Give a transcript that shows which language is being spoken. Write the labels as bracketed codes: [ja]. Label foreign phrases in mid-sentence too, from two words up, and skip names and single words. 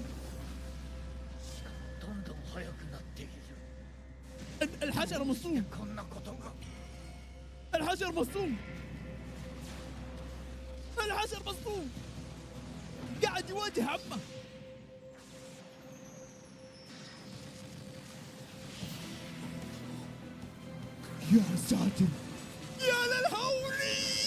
[ja] しかもどんどん速くなっている。 [ar] الحجر مصوم [ja] こんなことが。 [ar] الحجر مصوم الحجر مصوم قاعد يواجه عمه يا ساتر يا للهولي.